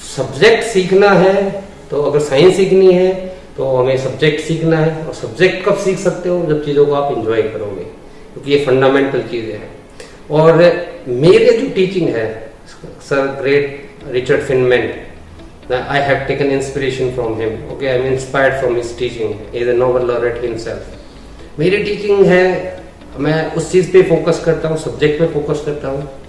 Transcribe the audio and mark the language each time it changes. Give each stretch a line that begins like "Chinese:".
Hindi: Subject सीखना है तो अगर साइंस सीखनी है तो हमें सब्जेक्ट सीखना है, और सब्जेक्ट कब सीख सकते हो जब चीज़ों को आप इंजॉय करोगे, क्योंकि ये फंडामेंटल चीज़ें हैं। और मेरे जो टीचिंग है, sir great Richard Feynman,
English: I have taken inspiration from him. Okay, I am inspired from his teaching. He is a Nobel laureate himself.
Hindi: मेरी टीचिंग है, मैं उस चीज़ पे फोकस करता हूँ, सब्जेक्ट पे फोकस करता हूँ।